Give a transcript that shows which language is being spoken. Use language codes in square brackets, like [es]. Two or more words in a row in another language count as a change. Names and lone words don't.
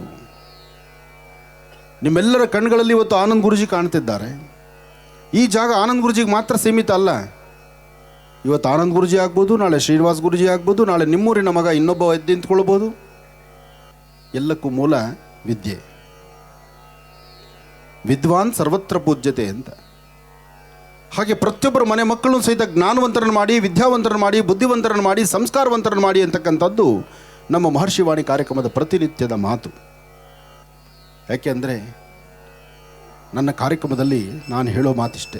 [kn] ನಿಮ್ಮೆಲ್ಲರ ಕಣ್ಗಳಲ್ಲಿ ಇವತ್ತು ಆನಂದ್ ಗುರೂಜಿ ಕಾಣ್ತಿದ್ದಾರೆ. ಈ ಜಾಗ ಆನಂದ್ ಗುರೂಜಿಗೆ ಮಾತ್ರ ಸೀಮಿತ ಅಲ್ಲ. ಇವತ್ತು ಆನಂದ್ ಗುರೂಜಿ ಆಗ್ಬೋದು, ನಾಳೆ ಶ್ರೀನಿವಾಸ್ ಗುರೂಜಿ ಆಗ್ಬೋದು, ನಾಳೆ ನಿಮ್ಮೂರಿನ ಮಗ ಇನ್ನೊಬ್ಬ ಎದ್ದು ನಿಂತ್ಕೊಳ್ಬೋದು. ಎಲ್ಲಕ್ಕೂ ಮೂಲ ವಿದ್ಯೆ. [sa] ವಿದ್ವಾನ್ ಸರ್ವತ್ರ ಪೂಜ್ಯತೆ ಅಂತ. [kn] ಹಾಗೆ ಪ್ರತಿಯೊಬ್ಬರ ಮನೆ ಮಕ್ಕಳನ್ನು ಸಹಿತ ಜ್ಞಾನವಂತರನ್ನು ಮಾಡಿ, ವಿದ್ಯಾವಂತರನ್ನು ಮಾಡಿ, ಬುದ್ಧಿವಂತರನ್ನು ಮಾಡಿ, ಸಂಸ್ಕಾರವಂತರನ್ನು ಮಾಡಿ ಅಂತಕ್ಕಂಥದ್ದು ನಮ್ಮ ಮಹರ್ಷಿವಾಣಿ ಕಾರ್ಯಕ್ರಮದ ಪ್ರತಿನಿತ್ಯದ ಮಾತು. ಯಾಕೆಂದರೆ ನನ್ನ ಕಾರ್ಯಕ್ರಮದಲ್ಲಿ ನಾನು ಹೇಳೋ ಮಾತಿಷ್ಟೇ.